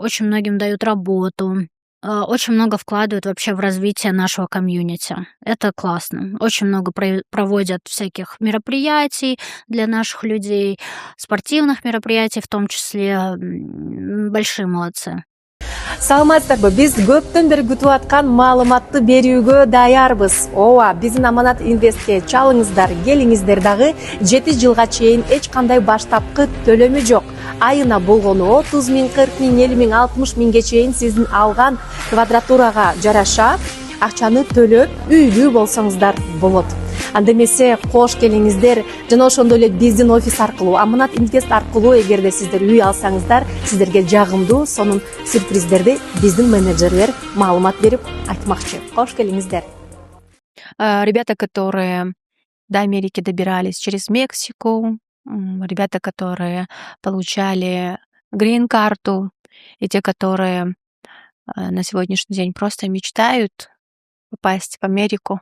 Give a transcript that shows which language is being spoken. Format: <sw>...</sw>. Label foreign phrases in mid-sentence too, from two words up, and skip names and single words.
<ru>Очень многим дают работу. Очень много вкладывают вообще в развитие нашего комьюнити. Это классно. Очень много проводят всяких мероприятий для наших людей, спортивных мероприятий в том числе. Большие молодцы.</ru> <ky>Саламатсыздарбы, биз көптөн бери күтүп аткан маалыматты берүүгө даярбыз. Ооба, биздин Аманат Инвестке чалыңыздар, келиңиздер. Дагы 7 жылга чейин эч кандай баштапкы төлөмү жок. Айына болгону 30 миң, 40 миң, 50 миң, 60 миңге чейин сиздин алган квадратурага жараша акчаны төлөп үйлүү болсоңуздар болот. Анда эмесе кош келиңиздер жана ошондой эле биздин офис аркылуу, Аманат Инвест аркылуу эгерде сиздер үй алсаңыздар, сиздерге жагымдуу сонун сюрприздерди биздин менеджерлер маалымат берип айтмакчы. Кош келиңиздер.</ky> <ru>Ребята, которые до Америки добирались через Мексику, ребята, которые получали грин-карту, и те, которые на сегодняшний день просто мечтают попасть в Америку.</ru>